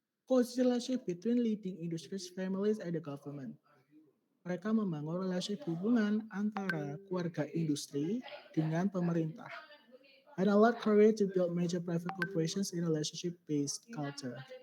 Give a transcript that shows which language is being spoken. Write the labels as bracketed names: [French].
[English] Collaboration between leading industries, families, and the government. [Indonesian] Mereka membangun relasi hubungan antara keluarga industri dengan pemerintah. [English] And allowed Korea to build major private corporations in relationship-based culture.